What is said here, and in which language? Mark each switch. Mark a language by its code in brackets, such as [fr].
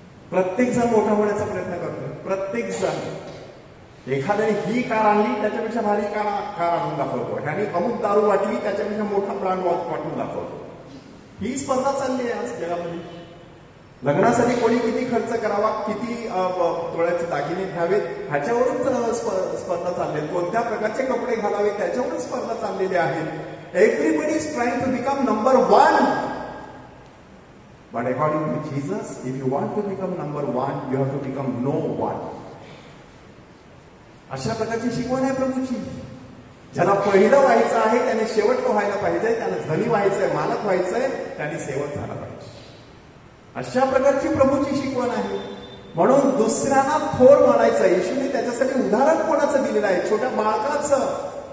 [mr] प्रत्येक जण मोठा होण्याचा प्रयत्न करतो. प्रत्येक जण एखाद्याने ही कार आणली त्याच्यापेक्षा भारी कार आणून दाखवतो, ह्याने अमुक दारू वाटली त्याच्यापेक्षा मोठा ब्रँड वाटून दाखवतो. ही स्पर्धा चालली आहे आज जगामध्ये. लग्नासाठी कोणी किती खर्च करावा, किती तोळ्याचे दागिने घ्यावेत, ह्याच्यावरून स्पर्धा चालली आहे. कोणत्या प्रकारचे कपडे घालावे त्याच्यावरून स्पर्धा चाललेली आहे. [en] Everybody is trying to become number one. But according to Jesus, if you want to become number one, you have to become no one. [mr] अशा प्रकारची शिकवण आहे प्रभूची. ज्याला पहिलं व्हायचं आहे त्याने शेवट व्हायला पाहिजे, त्याला धनी व्हायचंय, मालक व्हायचंय, त्याने सेवक झाला पाहिजे. अशा प्रकारची प्रभूची शिकवण आहे. म्हणून दुसऱ्यांना थोर मानायचं. येशूने त्याच्यासाठी उदाहरण कोणाचं दिलेलं आहे? छोट्या बाळकाचं.